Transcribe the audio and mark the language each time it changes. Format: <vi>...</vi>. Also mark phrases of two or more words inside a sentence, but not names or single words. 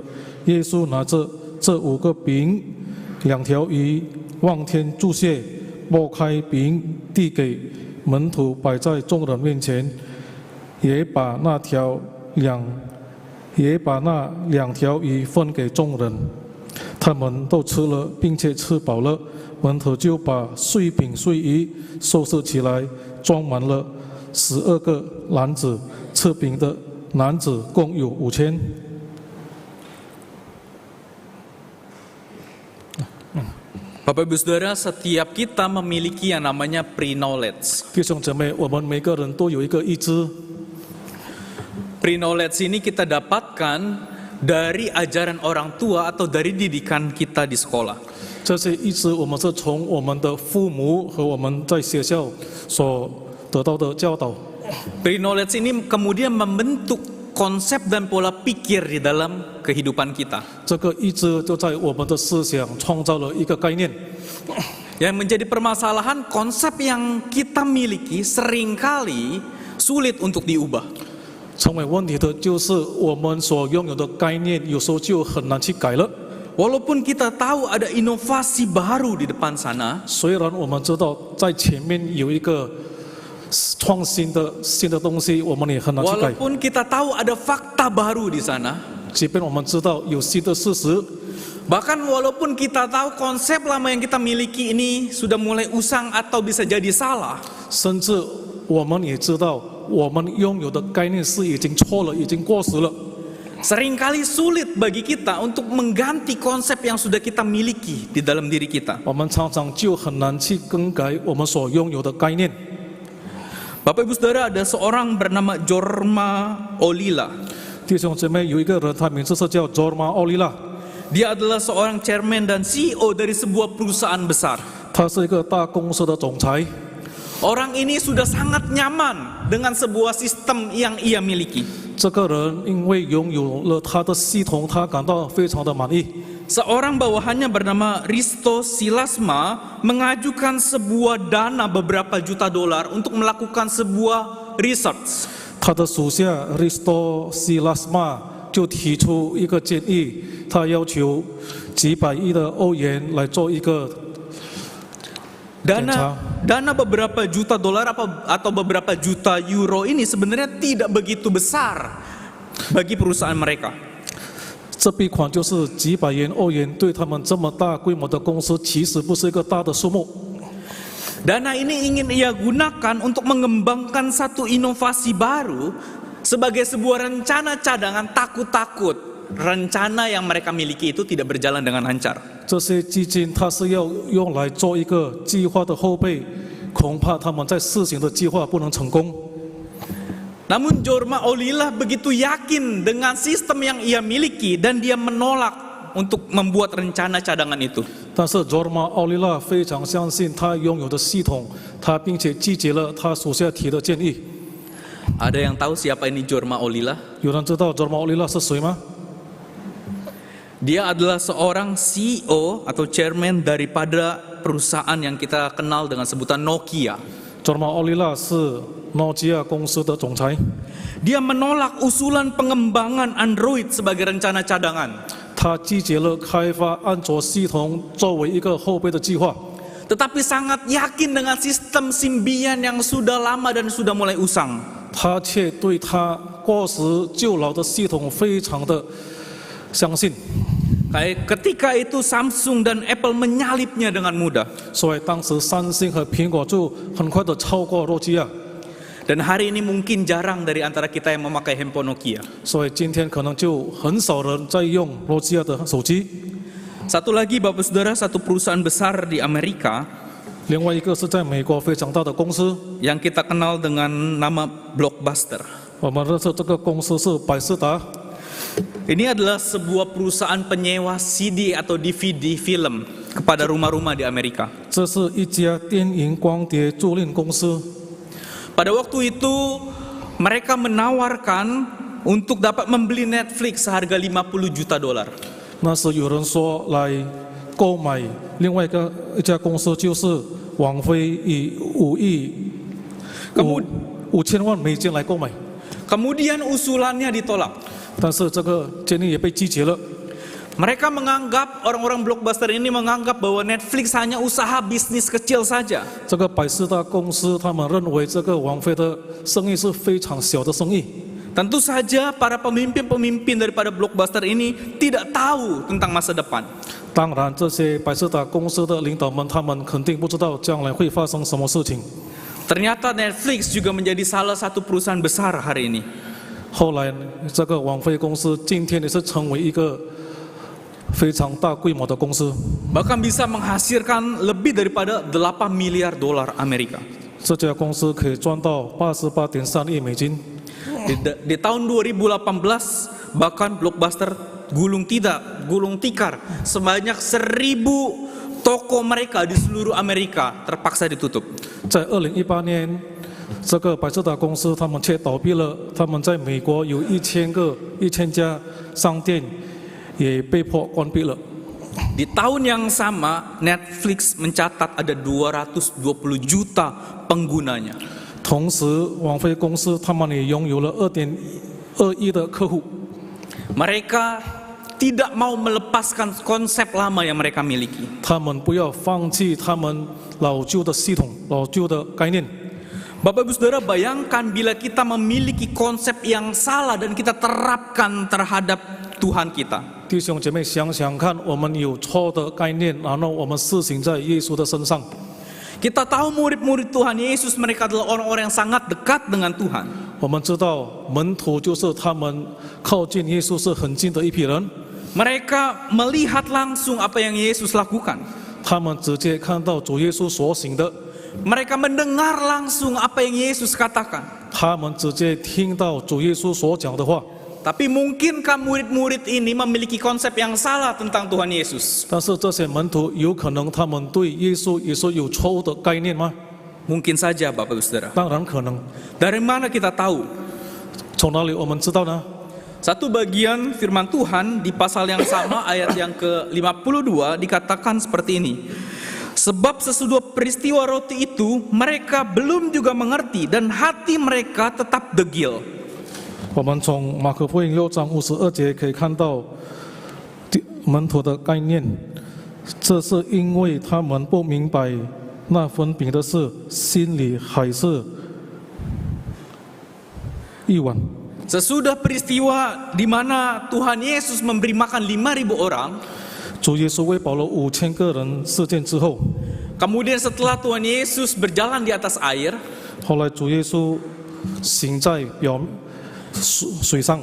<zh>耶稣拿着这5个饼、2条鱼，望天祝谢，拨开饼递给门徒，摆在众人面前，也把那2条鱼分给众人。他们都吃了，并且吃饱了。门徒就把碎饼碎鱼收拾起来，装满了12个篮子。吃饼的男子共有5000。</zh> <id>Bapak Ibu Saudara, setiap kita memiliki yang namanya pre-knowledge.</id> <zh>弟兄姐妹，我们每个人都有一个意志。</zh> <id>Pre-knowledge ini kita dapatkan dari ajaran orang tua atau dari didikan kita di sekolah.</id> <zh>这些意志，我们是从我们的父母和我们在学校所得到的教导。</zh> <id>Pre-knowledge ini kemudian membentuk konsep dan pola pikir di dalam kehidupan kita.</id> <zh>这个意志就在我们的思想创造了一个概念。</zh> <id>Yang menjadi permasalahan, konsep yang kita miliki seringkali sulit untuk diubah.</id> <zh>成为问题的就是我们所拥有的概念，有时候就很难去改了。</zh> <id>Walaupun kita tahu ada inovasi baru di depan sana,</id> <zh>虽然我们知道在前面有一个创新的新的东西，我们也很难去改。</zh> <id>walaupun kita tahu ada fakta baru di sana,</id> <zh>即便我们知道有新的事实，</zh> <id>bahkan walaupun kita tahu konsep lama yang kita miliki ini sudah mulai usang atau bisa jadi salah,</id> <zh>甚至我们也知道我们拥有的概念是已经错了，已经过时了。</zh> <id>seringkali sulit bagi kita untuk mengganti konsep yang sudah kita miliki di dalam diri kita.</id> <zh>我们常常就很难去更改我们所拥有的概念。</zh> <id>Bapak Ibu Saudara, ada seorang bernama Jorma Ollila.</id> <zh>弟兄姐妹，有一个人，他名字是叫 Jorma Ollila，</zh> <id>Dia adalah seorang chairman dan CEO dari sebuah perusahaan besar.</id> <zh>他是一个大公司的总裁。</zh> <id>Orang ini sudah sangat nyaman dengan sebuah sistem yang ia miliki.</id> <zh>这个人因为拥有了他的系统，他感到非常的满意。</zh> <id>Seorang bawahannya bernama Risto Silasma mengajukan sebuah dana beberapa juta dolar untuk melakukan sebuah research.</id> <zh>他的属下 Risto Silasma 就提出一个建议，他要求几百亿的欧元来做一个</zh> <id>Dana beberapa juta dolar atau beberapa juta euro ini sebenarnya tidak begitu besar bagi perusahaan mereka.</id> <zh>这笔款就是几百元欧元，对他们这么大规模的公司，其实不是一个大的数目。</zh> <id>Dana ini ingin ia gunakan untuk mengembangkan satu inovasi baru sebagai sebuah rencana cadangan takut-takut rencana yang mereka miliki itu tidak berjalan dengan lancar.</id> <zh>这些基金它是要用来做一个计划的后备，恐怕他们在试行的计划不能成功。</zh> <id>Namun Jorma Ollila begitu yakin dengan sistem yang ia miliki dan dia menolak untuk membuat rencana cadangan itu.</id> <zh>但是 Jorma Ollila 非常相信他拥有的系统，他并且拒绝了他属下提的建议。</zh> <id>Ada yang tahu siapa ini Jorma Ollila?</id> <zh>有人知道 Jorma Ollila 是谁吗？</zh> <id>Dia adalah seorang CEO atau chairman daripada perusahaan yang kita kenal dengan sebutan Nokia.</id> <zh>Jorma Ollila 是诺基亚公司的总裁。</zh> <id>Dia menolak usulan pengembangan Android sebagai rencana cadangan.</id> <zh>他拒绝了开发安卓系统作为一个后备的计划，</zh> <id>Tetapi sangat yakin dengan sistem Symbian yang sudah lama dan sudah mulai usang.</id> <zh>他却对他过时旧老的系统非常的相信。</zh> <id>Kayak ketika itu Samsung dan Apple menyalipnya dengan mudah.</id> <zh>所以当时三星和苹果就很快的超过诺基亚。</zh> <id>Dan hari ini mungkin jarang dari antara kita yang memakai handphone Nokia.</id> <zh>所以今天可能就很少人在用诺基亚的手机。</zh> <id>Satu lagi Bapak Saudara, satu perusahaan besar di Amerika</id> <zh>另外一个是在美国非常大的公司，</zh> <id>yang kita kenal dengan nama Blockbuster.</id> <zh>我们认识这个公司是百视达。</zh> <id>Ini adalah sebuah perusahaan penyewa CD atau DVD film kepada rumah-rumah di Amerika.</id> <zh>这是一家电影光碟租赁公司。</zh> <id>Pada waktu itu mereka menawarkan untuk dapat membeli Netflix seharga 50 juta dolar.</id> <zh>那时有人说来购买另外一家公司，就是网飞以5千万美金来购买，</zh> <id>Kemudian usulannya ditolak.</id> <zh>但是这个建议也被拒绝了。</zh> <id>Mereka menganggap, orang-orang Blockbuster ini menganggap bahwa Netflix hanya usaha bisnis kecil saja.</id> <zh>这个百视达公司他们认为这个网飞的生意是非常小的生意。</zh> <id>Tentu saja para pemimpin-pemimpin daripada Blockbuster ini tidak tahu tentang masa depan.</id> <zh>当然，这些百视达公司的领导们，他们肯定不知道将来会发生什么事情。</zh> <id>Ternyata Netflix juga menjadi salah satu perusahaan besar hari ini.</id> <zh>后来，这个网飞公司今天也是成为一个非常大规模的公司，</zh> <id>Bahkan bisa menghasilkan lebih daripada 8 miliar dolar Amerika.</id> <zh>这家公司可以赚到88.3亿美金。</zh> <id>Di tahun 2018 bahkan Blockbuster gulung tikar sebanyak 1.000 toko mereka di seluruh Amerika terpaksa ditutup.</id> <zh>在2018年，这个百视达公司他们却倒闭了，他们在美国有1000家商店也被迫关闭了。</zh> <id>Di tahun yang sama Netflix mencatat ada 220 juta penggunanya.</id> <zh>同时，网飞公司他们也拥有了2.2亿的客户。</zh> <id>Mereka tidak mau melepaskan konsep lama yang mereka miliki.</id> <zh>他们不要放弃他们老旧的系统、老旧的概念。</zh> <id>Bapak Ibu Saudara, bayangkan bila kita memiliki konsep yang salah dan kita terapkan terhadap Tuhan kita.</id> <zh>弟兄姐妹，想想看，我们有错的概念，然后我们施行在耶稣的身上。</zh> <id>Kita tahu murid-murid Tuhan Yesus mereka adalah orang-orang yang sangat dekat dengan Tuhan.</id> <zh>我们知道门徒就是他们靠近耶稣是很近的一批人，</zh> <id>Mereka melihat langsung apa yang Yesus lakukan.</id> <zh>他们直接看到主耶稣所行的，</zh> <id>Mereka mendengar langsung apa yang Yesus katakan.</id> <zh>他们直接听到主耶稣所讲的话。</zh> <id>Tapi mungkinkah murid-murid ini memiliki konsep yang salah tentang Tuhan Yesus?</id> <zh>但是这些门徒有可能他们对耶稣也是有错误的概念吗？</zh> <id>Mungkin saja Bapak Ibu Saudara.</id> <zh>当然可能。</zh> <id>Dari mana kita tahu?</id> <zh>从哪里我们知道呢？</zh> <id>Satu bagian firman Tuhan di pasal yang sama ayat yang ke-52 dikatakan seperti ini. Sebab sesudah peristiwa roti itu mereka belum juga mengerti dan hati mereka tetap degil.</id> <zh>我们从马可福音6章52节可以看到门徒的概念，这是因为他们不明白那分饼的事，心里还是一碗。</zh> <id>Sesudah peristiwa di mana Tuhan Yesus memberi makan 5.000 orang,</id> <zh>主耶稣喂饱了5000个人事件之后，</zh> <id>kemudian setelah Tuhan Yesus berjalan di atas air,</id> <zh>后来主耶稣行在水上，</zh>